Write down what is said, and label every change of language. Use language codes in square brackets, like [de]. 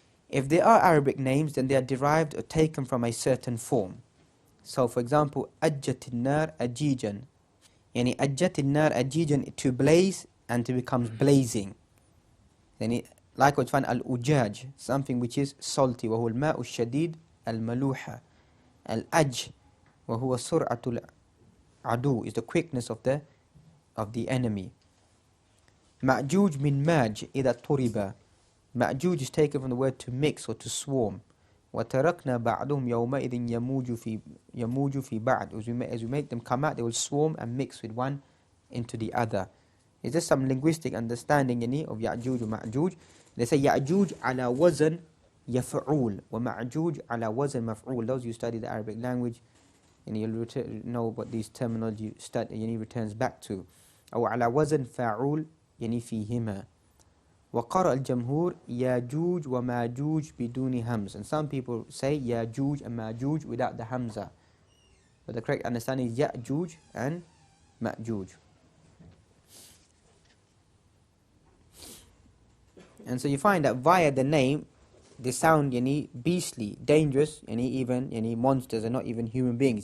[en] If they are Arabic names, then they are derived or taken from a certain form. So for example, [ar] Ajjat al-nar ajijan. Ajjat al-nar ajijan, [en] to blaze and to becomes blazing. Then likewise find al-ujaj, something which is salty. [ar] وهو الماء الشديد الملوحة. [en] Al-aj, [ar] وهو سرعة العدو, [en] is the quickness of the enemy. [ar] Ma'juj min maj إذا طُرِبَ. [en] Ma'juj is taken from the word to mix or to swarm. [ar] وَتَرَكْنَا بَعْضُهُمْ يَوْمَئِذٍ يَمُوجُ فِي بَعْضٍ. [en] As we make them come out, they will swarm and mix with one into the other. Is there some linguistic understanding of Ya'juj or Ma'juj? They say [ar] Ya'juj ala wazn yaf'ul wa Ma'juj ala wazn maf'ul. [en] Those who study the Arabic language, you'll know what these terminology returns back to. [ar] أو على وزن فاعول فيهما. وقرأ الجمهور ياجوج وماجوج بدون همز. [en] And some people say Ya'juj and Ma'juj without the hamza. But the correct understanding is Ya'juj and Ma'juj. And so you find that via the name, they sound beastly, dangerous, even monsters are not even human beings.